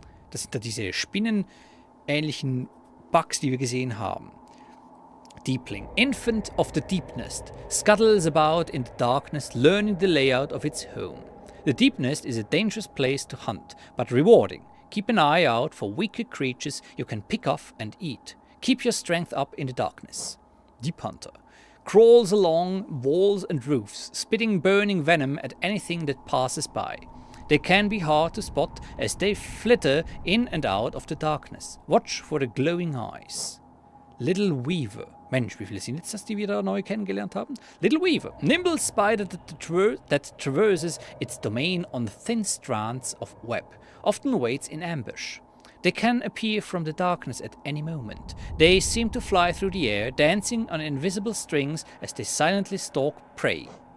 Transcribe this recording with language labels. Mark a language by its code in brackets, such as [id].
[de] Das sind da diese spinnenähnlichen Bugs, die wir gesehen haben. [en] Deepling. Infant of the deep nest. Scuttles about in the darkness, learning the layout of its home. The deep nest is a dangerous place to hunt, but rewarding. Keep an eye out for weaker creatures you can pick off and eat. Keep your strength up in the darkness. Deep Hunter. Crawls along walls and roofs, spitting burning venom at anything that passes by. They can be hard to spot as they flitter in and out of the darkness. Watch for the glowing eyes. Little Weaver. [de] Mensch, wie viele sind jetzt das, die wir da neu kennengelernt haben? [en] Little Weaver. Nimble spider that traverses its domain on thin strands of web. Often waits in ambush. They can appear from the darkness at any moment. They seem to fly through the air, dancing on invisible strings as they silently stalk prey.